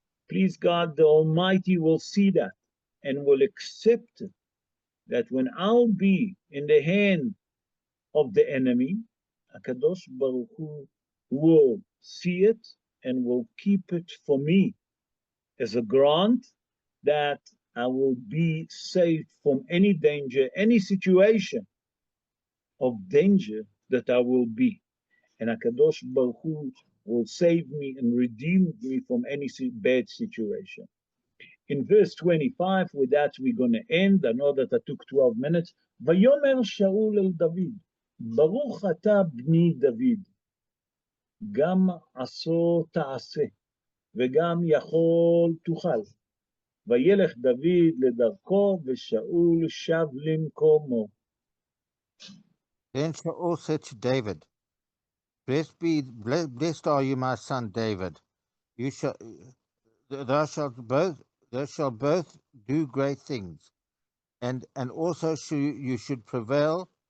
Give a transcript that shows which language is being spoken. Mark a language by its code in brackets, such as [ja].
[en] Please God, the Almighty will see that and will accept it, that when I'll be in the hand of the enemy, HaKadosh Baruch Hu will see it and will keep it for me as a grant that I will be safe from any danger, any situation of danger that I will be. And HaKadosh Baruch Hu will save me and redeem me from any bad situation. In verse 25, with that we're going to end. I know that I took 12 minutes. [he] ויאמר שאול אל דוד, ברוך אתה בני דוד, גם עשו תעשה, וגם יכול תוכל. וילך דוד לדרכו, ושאול שב למקומו. [en] Then Shaul said to David, Blessed are you, my son David. Thou shalt both do great things, and also you should prevail.